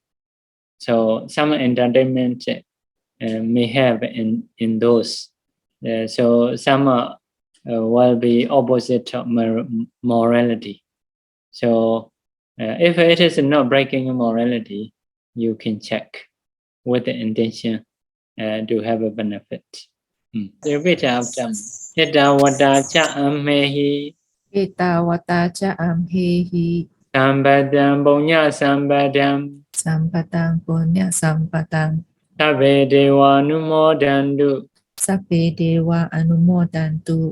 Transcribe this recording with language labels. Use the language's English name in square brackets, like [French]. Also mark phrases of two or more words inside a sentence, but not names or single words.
[English] So some entertainment may have in those. So some will be opposite of morality. So if it is not breaking morality, you can check with the intention to have a benefit. [Pali] Ṭhitibhāgiya cha amhehi. Etawata cha amhehi. Sampadam punya sampadam. Sampatang punya sampatang. Sabbe deva anumodantu. Sabbe dewa anumodantu.